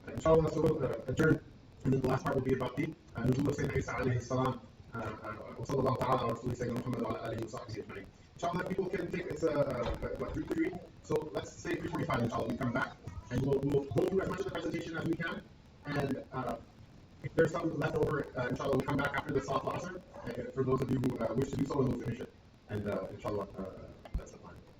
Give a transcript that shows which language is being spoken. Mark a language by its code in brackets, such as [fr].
[en] Inshallah, so we'll adjourn, and then the last part will be about the nuzul of Sayyidina Isa alayhi salam. [ar] وصلى الله تعالى على رسول سيدنا محمد وعلى اله وصحبه اجمعين. [en] Inshallah, people can take it's 3:30. So let's say 3:45. Inshallah, we come back and we'll go through as much of the presentation as we can. And if there's something left over, inshallah, we'll come back after the Salat al-Asr. For those of you who wish to do so, and we'll finish it. And inshallah, that's the plan.